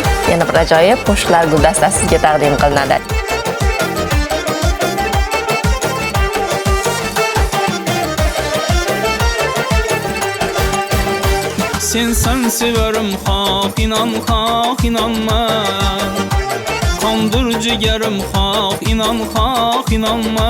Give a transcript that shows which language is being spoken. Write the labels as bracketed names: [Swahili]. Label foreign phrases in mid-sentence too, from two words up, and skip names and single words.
[Uzbek] yana bir ajoyib qo'shiqlar guldastasi sizga taqdim qilinadi. [Turkish] Sen severim hak inanma. Kandır ciğerim hak inanma.